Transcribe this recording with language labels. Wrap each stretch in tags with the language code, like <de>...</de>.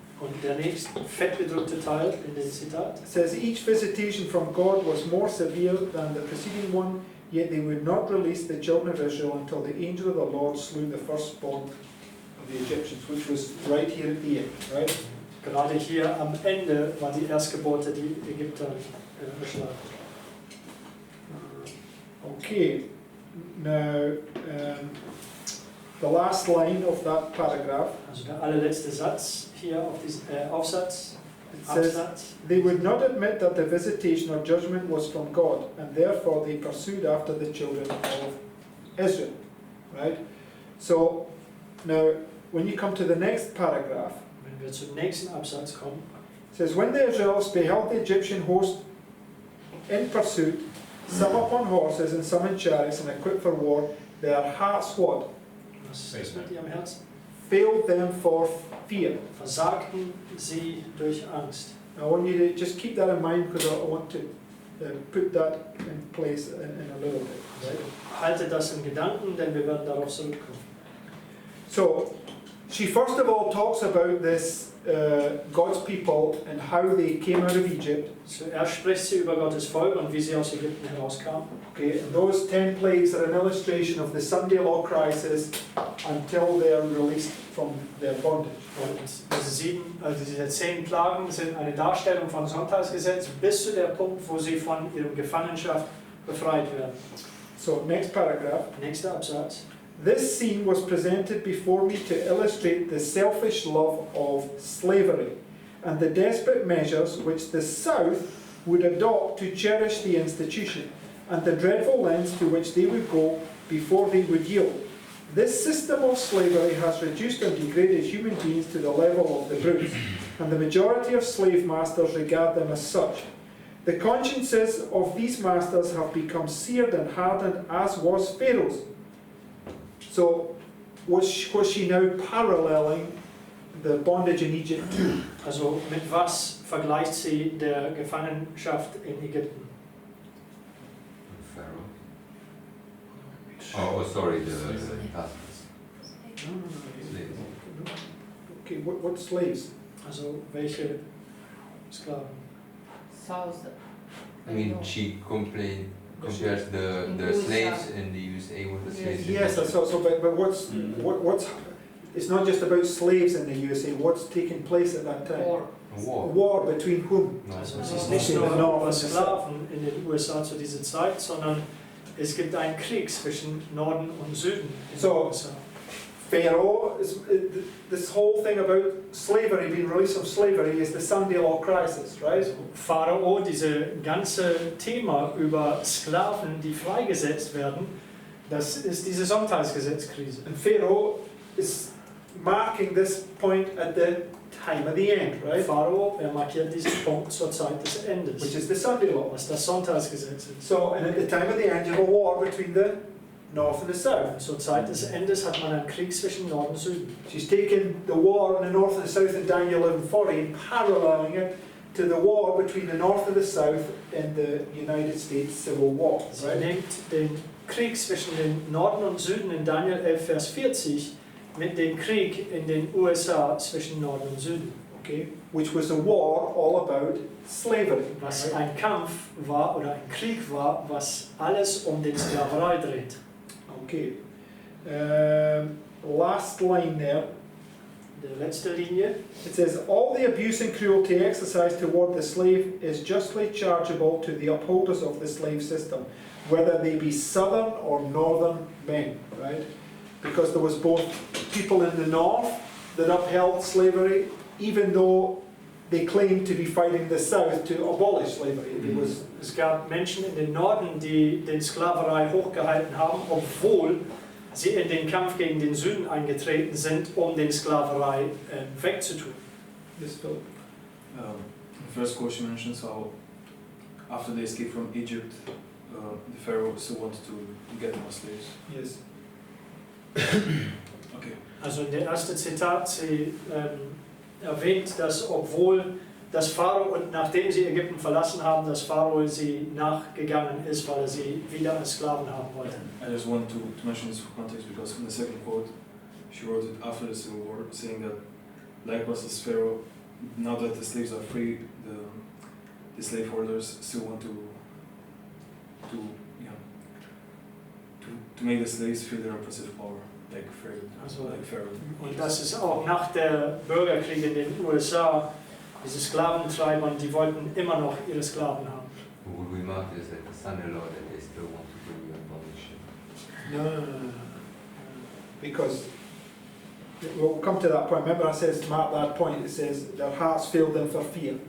<de>Und der nächste fett bedruckte Teil in dem Zitat.</de> <en>It says, "Each visitation from God was more severe than the preceding one, yet they would not release the children of Israel until the angel of the Lord slew the firstborn of the Egyptians," which was right here at the end, right?</en> <de>Gerade hier am Ende war die Erstgeborte, die Ägypter erschlagen.</de> <en>Okay, now the last line of that paragraph,</en> <de>Also der allerletzte Satz hier auf diesem Aufsatz,</de> <en>it says,</en> <de>Absatz.</de> <en>"They would not admit that the visitation or judgment was from God, and therefore they pursued after the children of Israel." Right? So, now, when you come to the next paragraph,</en> <de>Wenn wir zum nächsten Absatz kommen,</de> <en>it says, "When the Israelites beheld the Egyptian host in pursuit, some upon horses and some in chariots and equipped for war, their hearts what?</en> <de>was ist mit ihrem Herzen?</de> <en>Failed them for fear."</en> <de>Versagten sie durch Angst.</de> <en>I want you to just keep that in mind because I want to put that in place in a little bit. Right?</en> <de>Haltet das in Gedanken, denn wir werden darauf zurückkommen.</de> <en>So, she first of all talks about this God's people and how they came out of Egypt.</en> <de>Zuerst spricht sie über Gottes Volk und wie sie aus Ägypten herauskamen.</de> <en>Okay, and those 10 plagues are an illustration of the Sunday law crisis until they are released from their bondage.</en> <de>Und diese 10 Plagen sind eine Darstellung von Sonntagsgesetz bis zu der Punkt, wo sie von ihrer Gefangenschaft befreit werden.</de> <en>So, next paragraph.</en> <de>Nächster Absatz.</de> <en>This scene was presented before me to illustrate the selfish love of slavery and the desperate measures which the South would adopt to cherish the institution and the dreadful lengths to which they would go before they would yield. This system of slavery has reduced and degraded human beings to the level of the brutes, and the majority of slave masters regard them as such. The consciences of these masters have become seared and hardened, as was Pharaoh's. So, was she now paralleling the bondage in Egypt to?</en> <de>Also mit was vergleicht sie der Gefangenschaft in Ägypten?</de> <en>Pharaoh. Oh, sorry, the husbands. Slaves. Okay, what slaves? Also welche Sklaven? South. I mean, she compares the slaves in the USA with the slaves in Yes, Egypt. so but what's it's not just about slaves in the USA. What's taking place at that time? Or A war. War between whom? No.</en> <de>Also es ist nicht nur über Sklaven in den USA zu dieser Zeit, sondern es gibt einen Krieg zwischen Norden und Süden in den</de> <en>So-</en> <de>USA.</de> <en>Pharaoh is this whole thing about slavery, being released from slavery, is the Sunday law crisis, right?</en> <de>Pharao, dieses ganze Thema über Sklaven, die freigesetzt werden, das ist diese Sonntagsgesetzkrise.</de> <en>And Pharaoh is marking this point at the time of the end, right?</en> <de>Pharao, markiert diesen Punkt zur Zeit des Endes,</de> <en>Which is the Sunday law.</en> <de>was das Sonntagsgesetz ist.</de> <en>So, and at the time of the end, you have a war between the north and the south.</en> <de>Zur Zeit des Endes hat man einen Krieg zwischen Norden und Süden.</de> <en>She's taken the war in the north and the south in Daniel 11:40 and paralleling it to the war between the north and the south in the United States Civil War,</en> <de>Sie</de> <en>right?</en> <de>nimmt den Krieg zwischen den Norden und Süden in Daniel 11, Vers 40 mit dem Krieg in den USA zwischen Norden und Süden.</de> <en>Okay, which was a war all about slavery.</en> <de>Was</de> <en>right?</en> <de>ein Kampf war oder ein Krieg war, was alles um die Sklaverei dreht.</de> <en>Okay. Last line there.</en> <de>Die letzte Linie.</de> <en>It says, all the abuse and cruelty exercised toward the slave is justly chargeable to the upholders of the slave system, whether they be southern or northern men, right? Because there was both people in the north that upheld slavery, even though they claimed to be fighting the south to abolish slavery. It was,</en> <de>Es gab Menschen in den Norden, die den Sklaverei hochgehalten haben, obwohl sie in den Kampf gegen den Süden eingetreten sind, um den Sklaverei wegzutun.</de> <en>this Philip. The first question mentions how after they escaped from Egypt, the Pharaoh still wanted to get more slaves. Yes. Okay.</en> <de>Also in der ersten Zitat, sie erwähnt, dass obwohl das Pharao und nachdem sie Ägypten verlassen haben, dass Pharao sie nachgegangen ist, weil er sie wieder als Sklaven haben wollte.</de> <en>I just want to mention this for context because in the second quote, she wrote it after the Civil War, saying that likewise as Pharaoh, now that the slaves are free, the slaveholders still want to make the slaves feel their oppressive power, like Pharaoh.</en> <de>Und das ist auch nach der Bürgerkrieg in den USA, diese Sklaventreiber, die wollten immer noch ihre Sklaven haben.</de> <en>Would we mark this at the Sunday law that they still want to do the abolition? No. Because we'll come to that point. Remember, I says mark that point. It says their hearts failed them for fear.</en>